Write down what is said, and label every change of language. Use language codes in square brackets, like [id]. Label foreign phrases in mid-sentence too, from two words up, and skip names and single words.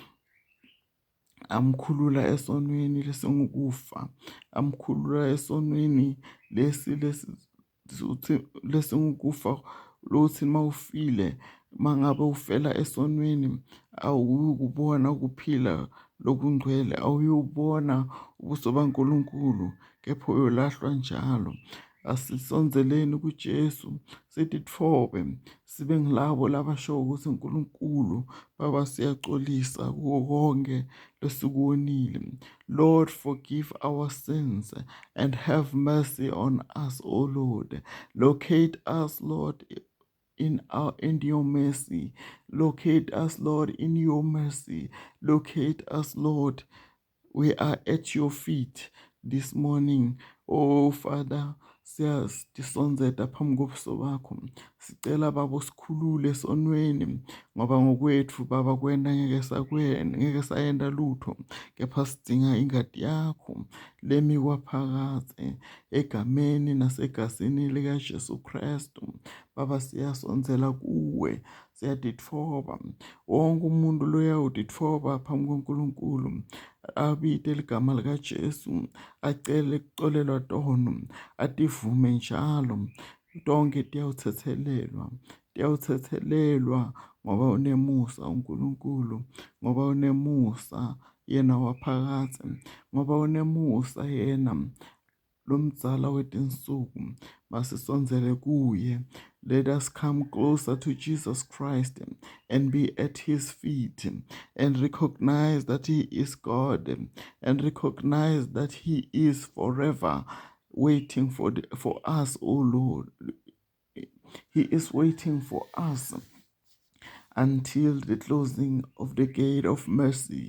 [ss] amkhulula esonweni lesingukufa, amkhulula esonweni lesingukufa, lothi mawufile mangabe ufela esonweni awukubona ukuphila lokungcwele, awuyubona ubuso baNkulunkulu, kepha uyolahlwa njalo. Asisonzeleni kuJesu sithi tfobe, sibe ngilabo labasho ukuthi uNkulunkulu Baba siyaxolisa kuko konke lesikuwonile. [en] Lord, forgive our sins and have mercy on us, O Lord. Locate us, Lord, in your mercy. Locate us, Lord, in your mercy. Locate us, Lord. We are at your feet this morning. Oh Father, [ss] siyasonzela phambi kobuso bakho. Sicela Baba usikhulule esonweni, ngoba ngokwethu Baba kwena ngeke sayenda lutho, kepha sidinga ingadi yakho lemi kwaphakade egameni nasegazini lika Jesu Kristu. Baba siyasonzela kuwe, siyaditfoba wonke umuntu loyawuditfoba phambi koNkulunkulu, abite ligama lika Jesu, acele kuxolelwa tono, ativume njalo. Tonke tiyawuthethelelwa ngoba unemusa uNkulunkulu, ngoba unemusa yena waphakade, ngoba unemusa yena lomdzala wetinsuku. Masisonzele kuye. [en] Let us come closer to Jesus Christ and be at his feet and recognize that he is God and recognize that he is forever waiting for us, O Lord. He is waiting for us until the closing of the gate of mercy.